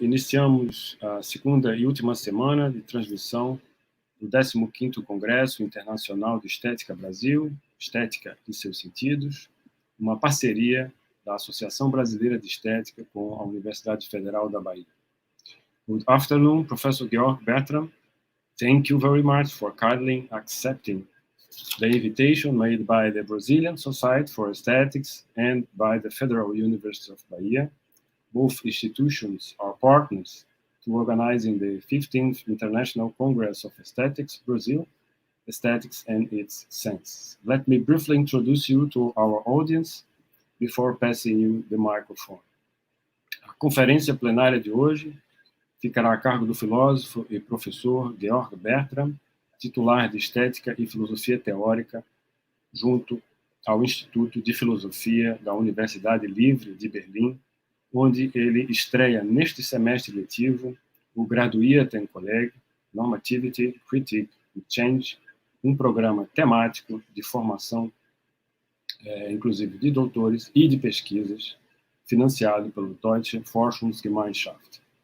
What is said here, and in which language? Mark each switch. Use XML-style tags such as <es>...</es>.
<pt>Iniciamos a segunda e última semana de transmissão do 15º Congresso Internacional de Estética Brasil, Estética e seus Sentidos, uma parceria da Associação Brasileira de Estética com a Universidade Federal da Bahia.</pt> <en>Good afternoon, Professor Georg Bertram. Thank you very much for kindly accepting the invitation made by the Brazilian Society for Aesthetics and by the Federal University of Bahia. Both institutions are partners to organizing the 15th International Congress of Aesthetics Brazil, Aesthetics and its Sense. Let me briefly introduce you to our audience before passing you the microphone.</en> <pt>A conferência plenária de hoje ficará a cargo do filósofo e professor Georg Bertram, titular de Estética e Filosofia Teórica, junto ao Instituto de Filosofia da Universidade Livre de Berlim, onde ele estreia neste semestre letivo o Graduierten Kolleg, Normativity, Critique and Change, um programa temático de formação, inclusive de doutores e de pesquisas, financiado pelo Deutsche Forschungsgemeinschaft.</pt>